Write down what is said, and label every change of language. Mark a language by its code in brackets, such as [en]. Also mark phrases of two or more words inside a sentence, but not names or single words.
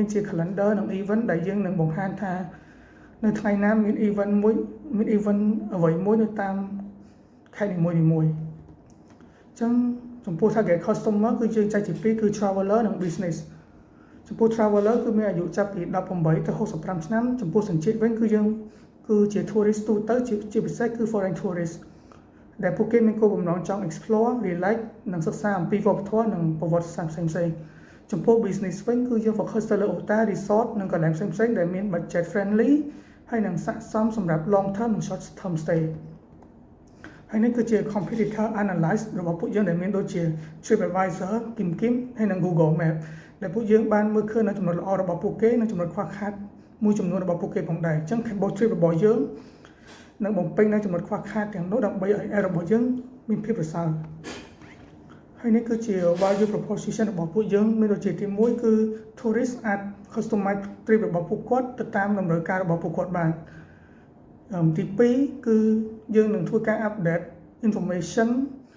[km] ជា calendar និង event ដែលយើងនឹងបង្ហាញថានៅថ្ងៃណាមាន event អ្វីមួយនៅតាមខេត្តនីមួយៗអញ្ចឹងចំពោះ [en] target customer [km] គឺយើងចែកជា2គឺ traveler និង business ចំពោះ traveler គឺមានអាយុចាប់ពី18ទៅ65ឆ្នាំចំពោះសញ្ជាតិវិញគឺជា tourist ទូទៅជាពិសេសគឺ [en] foreign tourist [km] ដែលពួកគេមានគោលបំណងចង់ [en] explore relax [km] និងសិក្សាអំពីវប្បធម៌និងប្រវត្តិសាស្ត្រផ្សេងៗចំពោះ business វិញគឺយើង focus ទៅលើ [en] hotel resort [km] និងកន្លែងផ្សេងៗដែលមាន [en] budget friendly [km] ហើយនឹងស័ក្តិសមសម្រាប់ [en] long term [km] និង [en] short term stay [km] ហើយនេះគឺជា [en] competitor analysis [km] របស់ពួកយើងដែលមានដូចជា TripAdvisor, Kim ហើយនិង Google Map ដែលពួកយើង បានមើលឃើញនៅចំណុចល្អរបស់ពួកគេនិងចំណុចខ្វះខាតមួយចំនួនរបស់ពួកគេផងដែរអញ្ចឹង Cambodia Trip របស់យើងនឹងបំពេញនៅចំណុចខ្វះខាតទាំងនោះដើម្បីឲ្យ app របស់យើងមានភាពប្រសើរហើយនេះគឺជា [en] value proposition [km] របស់ពួកយើងមានដូចជាទី1គឺ tourist អាច [en] customize trip [km] របស់ពួកគាត់ទៅតាមតម្រូវការរបស់ពួកគាត់បានទី2គឺយើងនឹងធ្វើការ [en] update information